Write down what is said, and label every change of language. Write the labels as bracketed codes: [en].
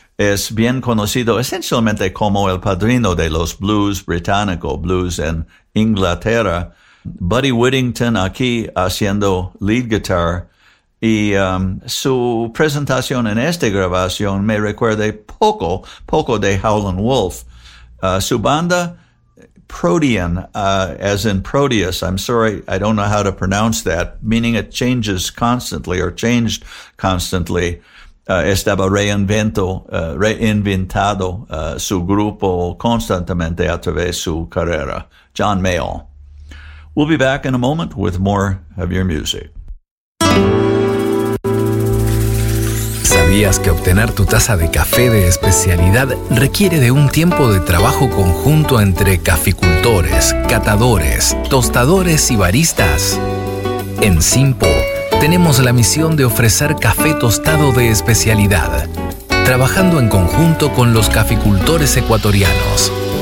[es] Es bien conocido esencialmente como el padrino de los blues británico, blues en Inglaterra. Buddy Whittington aquí haciendo lead guitar. Y su presentación en esta grabación me recuerda poco de Howlin' Wolf. Su banda, [en] Protean, as in Proteus, I'm sorry, I don't know how to pronounce that, meaning it changes constantly or changed constantly. [es] Estaba reinventado su grupo constantemente a través su carrera. John Mayall. [en] We'll be back in a moment with more of your music. [es] ¿Sabías que obtener tu taza de café de especialidad requiere de un tiempo de trabajo conjunto entre caficultores, catadores, tostadores y baristas? En Simpo tenemos la misión de ofrecer café tostado de especialidad, trabajando en conjunto con los caficultores ecuatorianos.